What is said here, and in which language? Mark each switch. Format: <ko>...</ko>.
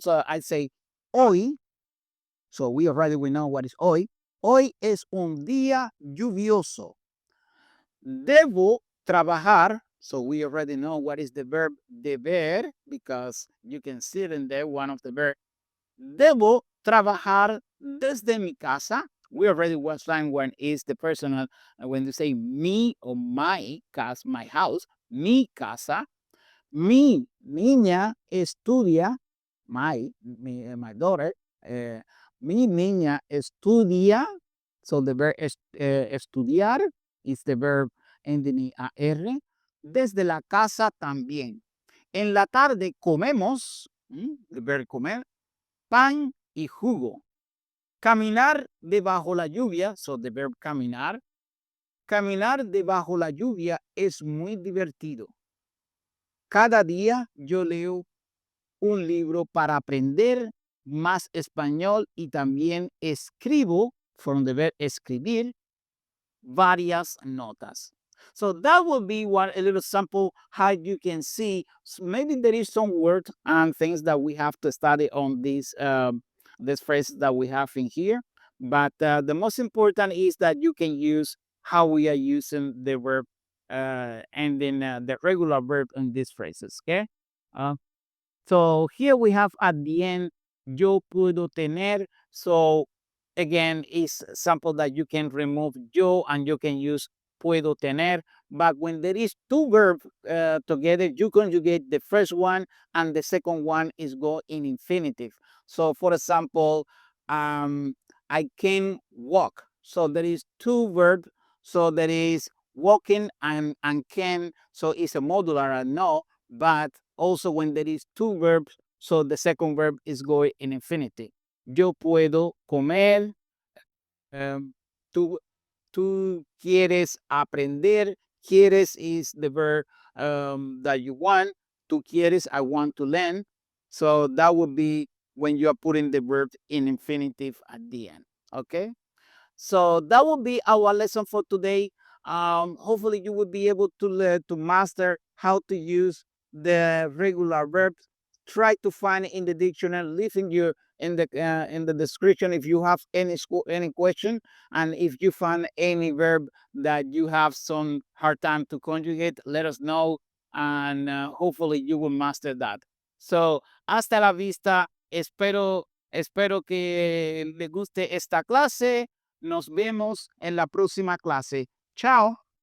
<en>So I say hoy. So we know what is hoy.</en> <es>Hoy es un día lluvioso. Debo trabajar.</es> <en>So we already know what is the verb deber, because you can see it in there, one of the verb.</en> <es>Debo trabajar desde mi casa.</es> <en>We already was fine when is the personal, when you say mi or my casa, my house,</en> <es>mi casa. Mi niña estudia,</es> <en>my daughter,</en> <es>mi niña estudia.</es> <en>So the verb estudiar is the verb ending in AR.</en> <es>Desde la casa también. En la tarde comemos,</es> <en>the verb</en> <es>comer, pan y jugo. Caminar debajo la lluvia,</es> <en>so the verb</en> <es>caminar. Caminar debajo la lluvia es muy divertido. Cada día yo leo un libro para aprender más español y también escribo,</es> <en>from the verb</en> <es>escribir, varias notas.</es> <en>So that will be one a little sample how you can see. Maybe there is some words and things that we have to study on this phrase that we have in here. But the most important is that you can use how we are using the verb and then the regular verb in these phrases. Okay. Uh, so here we have at the end,</en> <es>yo puedo tener.</es> <en>So again, it's sample that you can remove yo and you can use</en> <es>puedo tener.</es> <en>But when there is two verbs together, you conjugate the first one and the second one is go in infinitive. So for example, I can walk. So there is two verbs. So there is walking and can. So it's a modular and no, but also when there is two verbs, so the second verb is going in infinitive.</en> <es>Yo puedo comer. Um, tú, tú quieres aprender.</es> <en>Quieres is the verb that you want.</en> <es>Tú quieres,</es> <en>I want to learn. So that would be when you are putting the verb in infinitive at the end. Okay. So that will be our lesson for today. Hopefully you will be able to learn to master how to use the regular verbs. Try to find it in the dictionary. Leave in the description if you have any question, and if you find any verb that you have some hard time to conjugate, let us know, and hopefully you will master that. So</en> <es>hasta la vista. Espero que le guste esta clase. Nos vemos en la próxima clase. Chao.</es>